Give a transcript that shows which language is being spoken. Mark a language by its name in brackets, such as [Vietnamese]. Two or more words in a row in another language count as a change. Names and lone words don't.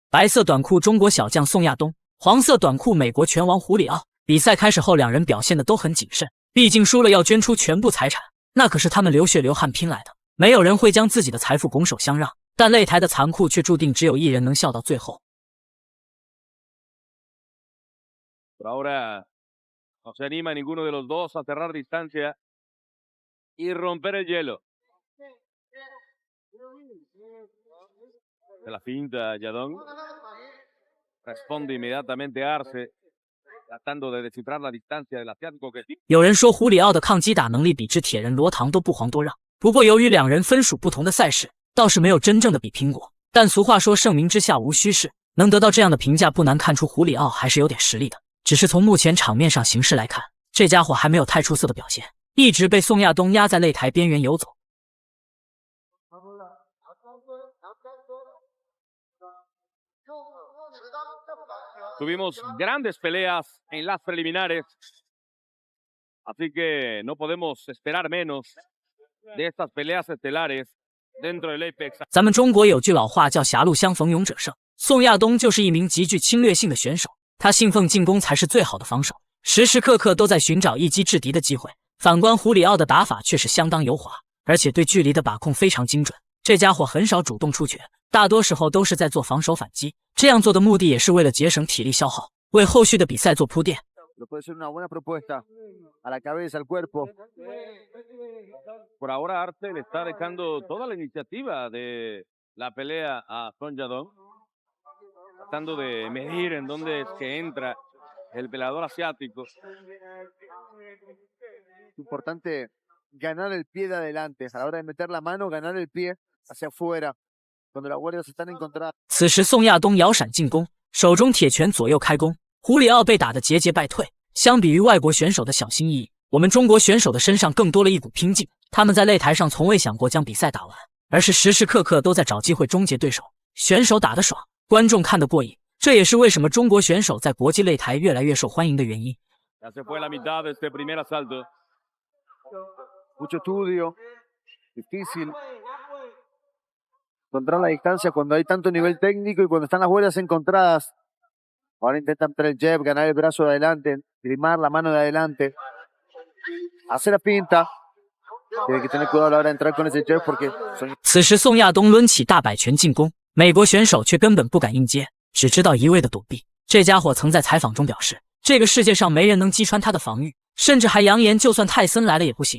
[Chinese] 白色短裤中国小将宋亚东，黄色短裤美国拳王胡里奥。比赛开始后，两人表现的都很谨慎，毕竟输了要捐出全部财产，那可是他们流血流汗拼来的。没有人会将自己的财富拱手相让，但擂台的残酷却注定只有一人能笑到最后。 [Spanish] Por ahora no se anima ninguno de los dos a cerrar distancia y romper el hielo. De la finta, Yadong responde inmediatamente a Arce, tratando de descifrar la distancia del asiático que... [Chinese] 有人说胡里奥的抗击打能力比之铁人罗唐都不遑多让。不过由于两人分属不同的赛事，倒是没有真正的比拼过。但俗话说盛名之下无虚事，能得到这样的评价，不难看出胡里奥还是有点实力的。只是从目前场面上形势来看，这家伙还没有太出色的表现，一直被宋亚东压在擂台边缘游走。 [Spanish] Tuvimos grandes peleas en las preliminares, así que no podemos esperar menos de estas peleas estelares dentro del Apex。 [Chinese] 咱们中国有句老话叫狭路相逢勇者胜，宋亚东就是一名极具侵略性的选手，他信奉进攻才是最好的防守，时时刻刻都在寻找一击制敌的机会。反观胡里奥的打法却是相当油滑，而且对距离的把控非常精准。这家伙很少主动出拳，大多时候都是在做防守反击，这样做的目的也是为了节省体力消耗，为后续的比赛做铺垫。 [Spanish] Puede ser una buena propuesta a la cabeza, al cuerpo. Por ahora Arce le está dejando toda la iniciativa de la pelea a Son Yadong, tratando de medir en dónde es que entra el peleador asiático. Es importante ganar el pie de adelante, a la hora de meter la mano, ganar el pie hacia afuera, cuando las guardias están encontradas. [Chinese] 此时宋亚东摇闪进攻，手中铁拳左右开弓，胡里奥被打得节节败退。相比于外国选手的小心翼翼，我们中国选手的身上更多了一股拼劲。他们在擂台上从未想过将比赛打完，而是时时刻刻都在找机会终结对手。选手打得爽，观众看得过瘾，这也是为什么中国选手在国际擂台越来越受欢迎的原因。 [Spanish] Mucho estudio, difícil encontrar la distancia cuando hay tanto nivel técnico y cuando están las guardias encontradas. Ahora intentan meter el jab, ganar el brazo de adelante, limar la mano de adelante, hacer la pinta. Tiene que tener cuidado a la hora de entrar con ese jab porque... [Chinese] 此时宋亚东抡起大摆拳进攻，美国选手却根本不敢应接，只知道一味的躲避。这家伙曾在采访中表示，这个世界上没人能击穿他的防御，甚至还扬言就算泰森来了也不行。